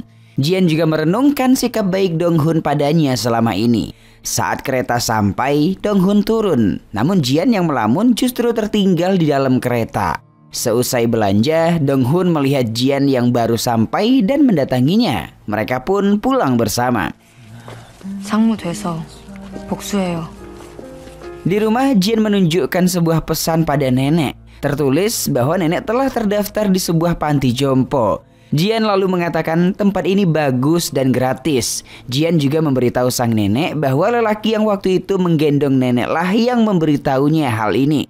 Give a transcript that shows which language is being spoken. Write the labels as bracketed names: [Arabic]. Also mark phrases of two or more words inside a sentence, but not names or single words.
[Indonesian] Jian juga merenungkan sikap baik Donghoon padanya selama ini. Saat kereta sampai, Donghoon turun, namun Jian yang melamun justru tertinggal di dalam kereta. Seusai belanja, Donghoon melihat Jian yang baru sampai dan mendatanginya. Mereka pun pulang bersama. [Korean] 상무 돼서 복수해요. [Indonesian] Di rumah, Jian menunjukkan sebuah pesan pada nenek. Tertulis bahwa nenek telah terdaftar di sebuah panti jompo. Jian lalu mengatakan tempat ini bagus dan gratis. Jian juga memberitahu sang nenek bahwa lelaki yang waktu itu menggendong neneklah yang memberitahunya hal ini.